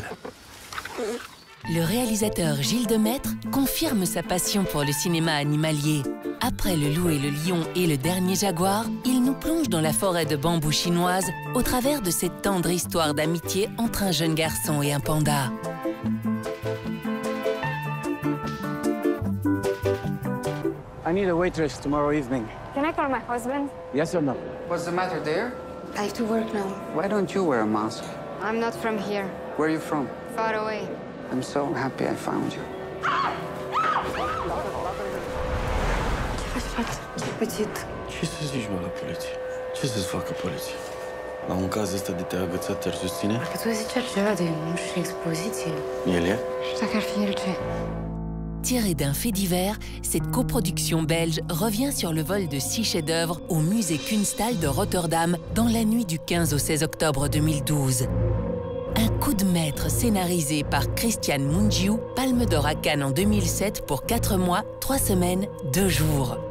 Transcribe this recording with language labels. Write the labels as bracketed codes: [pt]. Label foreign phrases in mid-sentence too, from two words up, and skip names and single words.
[fr] Le réalisateur Gilles Demaître confirme sa passion pour le cinéma animalier. Après Le Loup et le Lion et Le Dernier Jaguar, il nous plonge dans la forêt de bambou chinoise au travers de cette tendre histoire d'amitié entre un jeune garçon et un panda. [en] I need a waitress tomorrow evening. Can I call my husband? Yes or no? What's the matter there? I have to work now. Why don't you wear a mask? I'm not from here. Where are you from? Far away. I'm so happy I found you. [ro] Ce zici, mă, la poliție? Ce să-ți facă poliția? La un caz ăsta de te-a agățat, te-ar susține? Că tu zici ceva de, nu știu, expoziție. El e? Și dacă ar fi el ce? [fr] Tiré d'un fait divers, cette coproduction belge revient sur le vol de 6 chefs-d'œuvre au musée Kunsthal de Rotterdam dans la nuit du 15 au 16 octobre 2012. Un coup de maître scénarisé par Christian Mungiu, Palme d'Or à Cannes en 2007 pour 4 mois, 3 semaines, 2 jours.